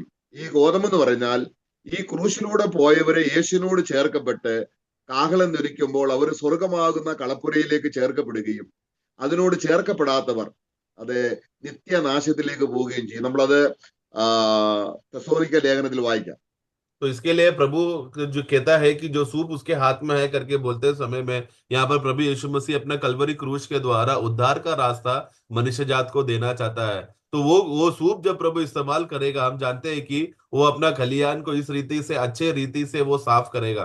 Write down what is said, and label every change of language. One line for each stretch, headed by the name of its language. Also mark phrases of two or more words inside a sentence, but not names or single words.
Malayalam: ഈ ഗോതമ്പ് എന്ന് പറഞ്ഞാൽ ഈ ക്രൂശിലൂടെ പോയവരെ യേശുവിനോട് ചേർക്കപ്പെട്ട് കാഹളം ധരിക്കുമ്പോൾ അവർ സ്വർഗമാകുന്ന കളപ്പുരയിലേക്ക് ചേർക്കപ്പെടുകയും അതിനോട് ചേർക്കപ്പെടാത്തവർ അത് നിത്യനാശത്തിലേക്ക് പോവുകയും ചെയ്യും. നമ്മളത് തെസ്സലോനിക്ക ലേഖനത്തിൽ വായിക്കാം.
Hindi: तो इसके लिए प्रभु जो कहता है कि जो सूप उसके हाथ में है करके बोलते समय में, यहाँ पर प्रभु यीशु मसीह अपना कलवरी क्रूस के द्वारा उद्धार का रास्ता मनुष्य जात को देना चाहता है। तो वो सूप जब प्रभु इस्तेमाल करेगा, हम जानते हैं कि वो अपना खलियान को इस रीति से, अच्छे रीति से वो साफ करेगा।